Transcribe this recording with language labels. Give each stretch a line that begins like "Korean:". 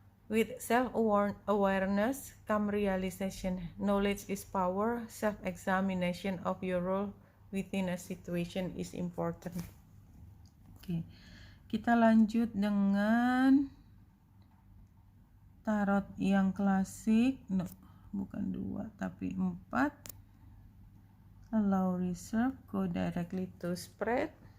English: With self-awareness come realization. Knowledge is power. Self-examination of your role within a situation is important.
Indonesian: Oke, kita lanjut dengan tarot yang klasik. No, bukan 2 tapi 4.
English: Allow reserve, go directly to spread.